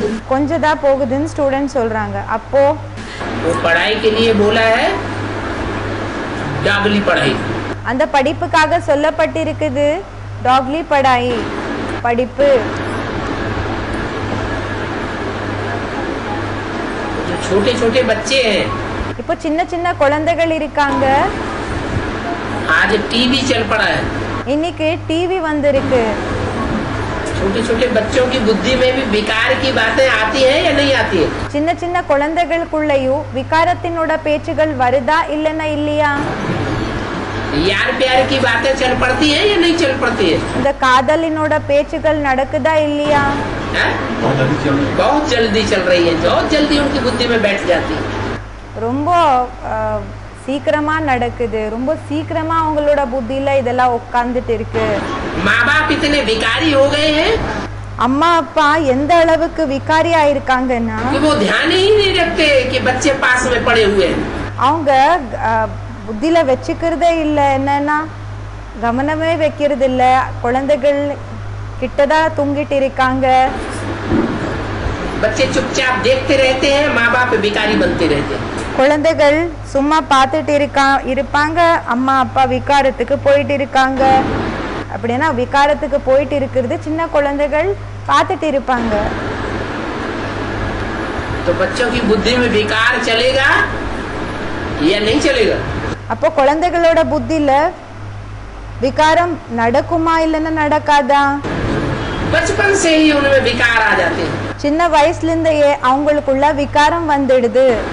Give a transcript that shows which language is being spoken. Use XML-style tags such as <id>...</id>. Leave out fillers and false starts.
<ta>கொஞ்சம் தான் போகுதுன்னு ஸ்டூடெண்ட் சொல்றாங்க. அப்போ</ta> <hi>वो पढ़ाई के लिए बोला है डागली पढ़ाई।</hi> <ta>அந்த படிப்புக்காக சொல்லப்பட்டிருக்குது டாக்லி படாய் படிப்பு.</ta> <hi>जो छोटे छोटे बच्चे हैं,</hi> <ta>இப்போ சின்ன சின்ன குழந்தைகள் இருக்காங்க,</ta> <hi>आज टीवी चल पड़ा है,</hi> <ta>இன்னைக்கு டிவி வந்திருக்கு.</ta> <hi>छोटे छोटे बच्चों की बुद्धि में भी विकार की बातें आती हैं या नहीं आती है?</hi> <ta>சின்ன சின்ன குழந்தைகளுக்குள்ளேயும் விகாரத்தினோட பேச்சுகள் வருதா இல்லைன்னா இல்லையா?</ta> <hi>यार प्यार की बातें चल पड़ती हैं या नहीं चल पड़ती है?</hi> <ta>இந்த காதலினோட பேச்சுகள் நடக்குதா இல்லையா?</ta> <hi>हैं? बहुत जल्दी चल रही है, बहुत जल्दी उनकी बुद्धि में बैठ जाती है।</hi> <ta>ரொம்ப சீக்கிரமா நடக்குது, ரொம்ப சீக்கிரமா அவங்களோட புத்தியில இதெல்லாம் உட்கார்ந்துட்டு இருக்கு.</ta> <hi>माँ बाप इतने विकारी हो गए हैं</hi> <ta>அம்மா அப்பா எந்த அளவுக்கு விகாரியா இருக்காங்கன்னா</ta> <hi>कि वो ध्यान ही नहीं रखते कि बच्चे पास में पड़े हुए हैं।</hi> <ta>அவங்க புத்தியில வச்சுக்கிறதே இல்லை, என்னன்னா கவனமே வைக்கிறது இல்ல, குழந்தைகள் கிட்டதான் தூங்கிட்டு இருக்காங்க.</ta> <hi>बच्चे चुपचाप देखते रहते हैं, माँ बाप विकारी बनते रहते हैं।</hi> <ta>குழந்தைகள் சும்மா பார்த்துட்டு இருப்பாங்க, அம்மா அப்பா விகாரத்துக்கு போயிட்டு இருக்காங்க. அப்படின்னா விகாரத்துக்கு போயிட்டு இருக்கிறது சின்ன குழந்தைகள் பார்த்துட்டு இருப்பாங்க.</ta> <hi>तो बच्चों की बुद्धि में विकार चलेगा या नहीं चलेगा?</hi> <ta>அப்போ குழந்தைகளோட புத்தியில விகாரம் நடக்குமா இல்லைன்னா நடக்காதா?</ta> <hi>बचपन से ही उनमें विकार आ जाते हैं</hi> <ta>சின்ன வயசுல இருந்தே அவங்களுக்குள்ள விகாரம் வந்துடுது.</ta>